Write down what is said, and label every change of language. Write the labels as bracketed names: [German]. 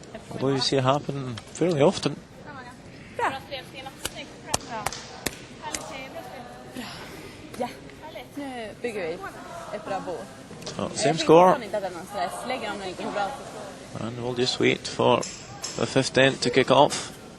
[English] Although you see it happen fairly often. [Swedish] Ja, nu bygger vi ett bra bord. [English] So, same score. [Swedish] Inte att det är någon stress. Lägger dem lika bra. [English] And we'll just wait for the 15th to kick off.